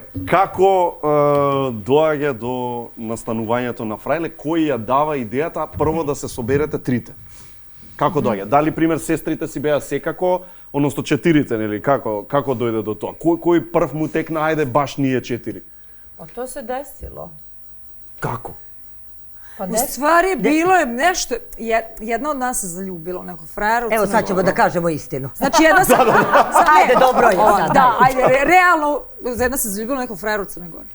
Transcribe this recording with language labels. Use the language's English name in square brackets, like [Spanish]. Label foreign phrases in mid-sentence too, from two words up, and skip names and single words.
[Macedonian] Како доаѓа до настанувањето на Фрајле? Кој ја дава идејата прво да се соберете трите? Како доаѓа? Дали пример сестрите си беа секако, односно четирите, нели? Како дојде до тоа? Кој прв му текна, ајде баш ние четири? [Serbian] Pa to se desilo. [Macedonian] Како? [Serbian] U stvari, bilo je nešto, jedna od nas se zaljubila u nekog frajera u Crnoj Gori. Evo sad ćemo da kažemo istinu. Znači jedna se... Ajde, dobro je sad. Da, ajde, realno, jedna se zaljubila u nekog frajera u Crnoj Gori.